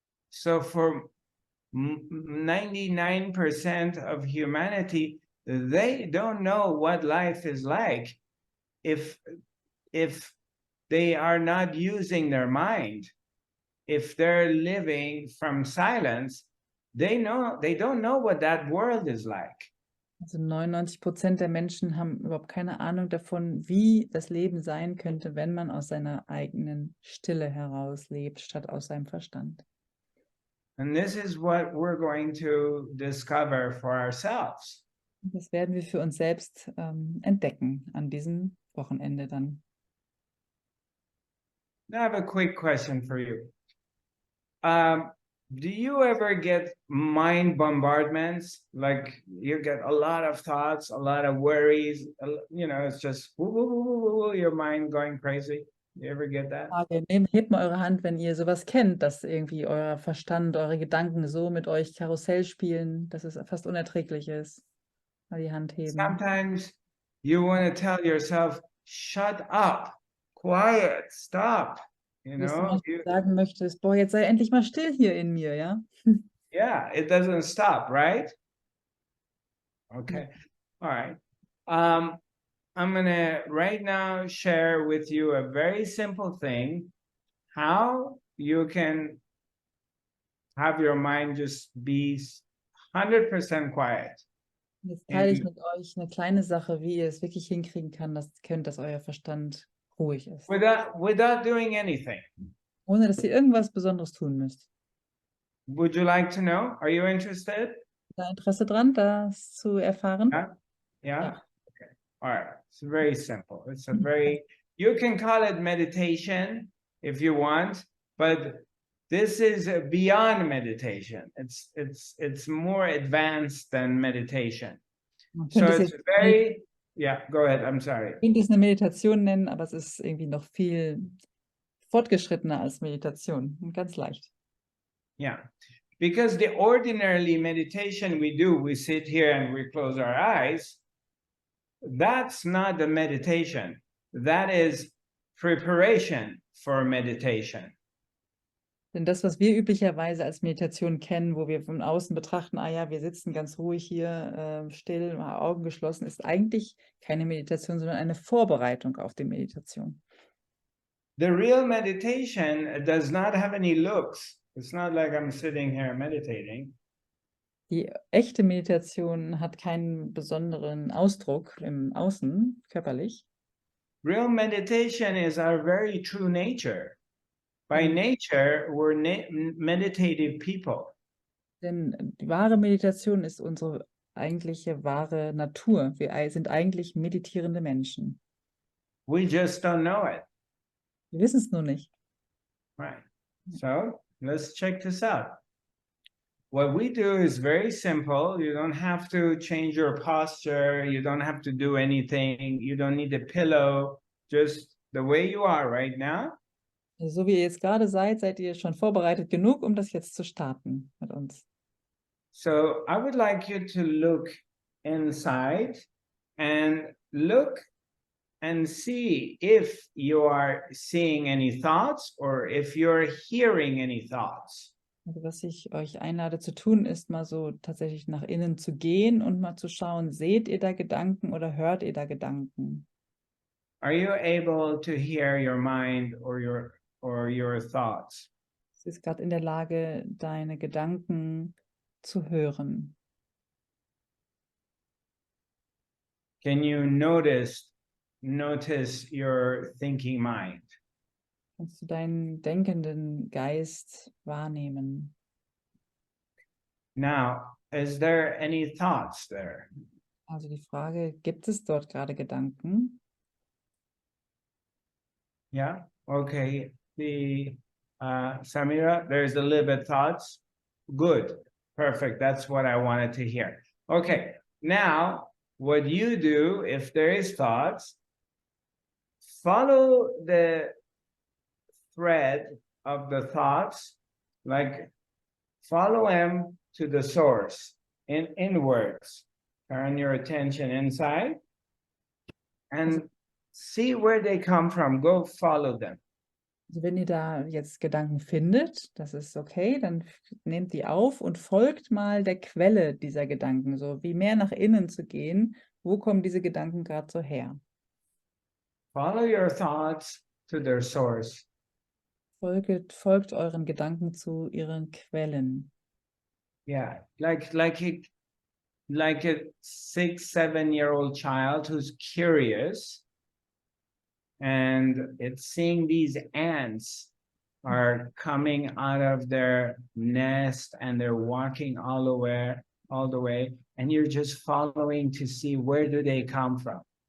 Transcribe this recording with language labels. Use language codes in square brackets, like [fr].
[en] So for 99% of humanity, they don't know what life is like if they are not using their mind. If they're living from silence, they don't know what that world is like. [de] Also 99% der Menschen haben überhaupt keine Ahnung davon, wie das Leben sein könnte, wenn man aus seiner eigenen Stille heraus lebt, statt aus seinem Verstand. [en] And this is what we're going to discover for ourselves. [de] Das werden wir für uns selbst entdecken an diesem Wochenende dann. [en] I have a quick question for you. Do you ever get mind bombardments? Like you get a lot of thoughts, a lot of worries, you know, it's just woo, woo, woo, woo, woo, your mind going crazy. You ever get that? [de] Hebt mal eure Hand, wenn ihr sowas kennt, dass irgendwie euer Verstand, eure Gedanken so mit euch Karussell spielen, dass es fast unerträglich ist. Mal die Hand heben. [en] Sometimes you want to tell yourself, shut up, quiet, stop. You know, [de] sagen möchtest, boah, jetzt sei endlich mal still hier in mir, ja? [en] Yeah, it doesn't stop, right? Okay, all right. I'm gonna right now share with you a very simple thing, how you can have your mind just be 100% quiet. [de] Jetzt teile ich mit euch eine kleine Sache, wie ihr es wirklich hinkriegen könnt, dass euer Verstand ruhig ist. [en] Without doing anything. [de] Ohne, dass ihr irgendwas Besonderes tun müsst. [en] Would you like to know? Are you interested? [de] Da Interesse dran, das zu erfahren? [en] Yeah? Yeah? [de] Ja. [en] Okay. All right. It's very simple. It's a very, you can call it meditation if you want, but this is beyond meditation. It's more advanced than meditation. So it's very, yeah, go ahead. I'm sorry. [de] Ich könnte es eine Meditation nennen, aber es ist irgendwie noch viel fortgeschrittener als Meditation. Und ganz leicht. [en] Yeah, because the ordinarily meditation we do, we sit here and we close our eyes. That's not the meditation. That is preparation for meditation. [de] Denn das, was wir üblicherweise als Meditation kennen, wo wir von außen betrachten, ah ja, wir sitzen ganz ruhig hier, still, Augen geschlossen, ist eigentlich keine Meditation, sondern eine Vorbereitung auf die Meditation. [en] The real meditation does not have any looks. It's not like I'm sitting here meditating. [de] Die echte Meditation hat keinen besonderen Ausdruck im Außen, körperlich. [en] Real meditation is our very true nature. By nature, we're meditative people. [de] Denn die wahre Meditation ist unsere eigentliche wahre Natur. Wir sind eigentlich meditierende Menschen. [en] We just don't know it. [de] Wir wissen es nur nicht. [en] Right. So let's check this out. What we do is very simple. You don't have to change your posture. You don't have to do anything. You don't need a pillow. Just the way you are right now. [de] So wie ihr jetzt gerade seid ihr schon vorbereitet genug, um das jetzt zu starten mit uns. [en] So I would like you to look inside and look and see if you are seeing any thoughts or if you're hearing any thoughts. [de] Also was ich euch einlade zu tun, ist mal so tatsächlich nach innen zu gehen und mal zu schauen, seht ihr da Gedanken oder hört ihr da Gedanken? [en] Are you able to hear your mind or your thoughts? [de] Du bist gerade in der Lage, deine Gedanken zu hören. [en] Can you notice notice your thinking mind. [de] Kannst du deinen denkenden Geist wahrnehmen? [en] Now, is there any thoughts there? [de] Also die Frage, gibt es dort gerade Gedanken? [en] Yeah, okay. Samira, there's a little bit thoughts. Good, perfect. That's what I wanted to hear. Okay, now what you do if there is thoughts, follow the thread of the thoughts, like follow them to the source, inwards. Turn your attention inside and see where they come from. Go follow them. [de] Also wenn ihr da jetzt Gedanken findet, das ist okay, dann nehmt die auf und folgt mal der Quelle dieser Gedanken, so wie mehr nach innen zu gehen. Wo kommen diese Gedanken gerade so her? [en] Follow your thoughts to their source. [de] Folgt euren Gedanken zu ihren Quellen. [en] Yeah, like a 6-7-year-old child who's curious and it's seeing these ants are coming out of their nest and they're walking all the way, and you're just following to see where do they come from.